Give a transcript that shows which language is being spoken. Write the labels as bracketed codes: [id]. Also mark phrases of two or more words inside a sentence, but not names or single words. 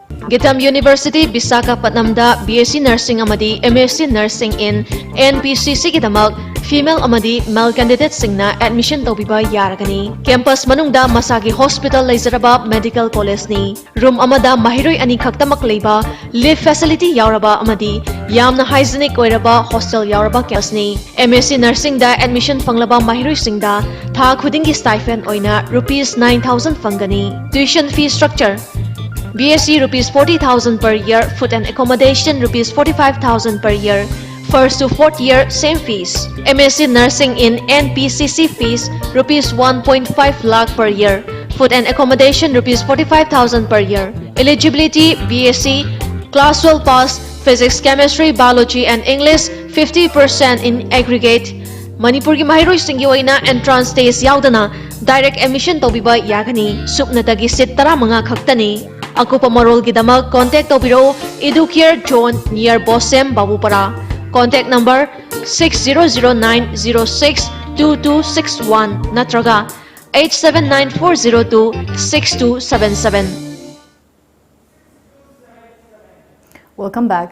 [mni] Gitam University Visakhapatnamda [en] BSc Nursing [mni] amadi [en] MSc Nursing in NPCC [mni] gidamak female amadi male candidate singna admission tawbiba yaragani. Campus manungda masagi hospital leizaraba [en] medical college [mni] ni. Room amada mahiroi ani khaktamak leiba [en] live facility [mni] yauraba amadi yamna hygienic oiraba hostel yauraba campus ni. [en] MSc Nursing [mni] da admission fanglaba mahiroi singda tha khudingi stipend oina rupees 9,000 fangani. [en] Tuition fee structure BSc rupees 40,000 per year, food and accommodation rupees 45,000 per year. First to fourth year, same fees. MSc Nursing in NPCC fees rupees 1.5 lakh per year. Food and accommodation rupees 45,000 per year. Eligibility BSc, Class 12 pass, Physics, Chemistry, Biology and English 50% in aggregate. [mni] Manipur ki mahiroi singi oina [en] entrance test [mni] yaudana [en] direct admission [mni] tobiba yagani. Supnatagi sit tara mga khaktani. Akupa marol gidamak contact tobiro Educare Zone near Bosem Babupara. [en] Contact number 6009062261 natraga 8794026277. Welcome back.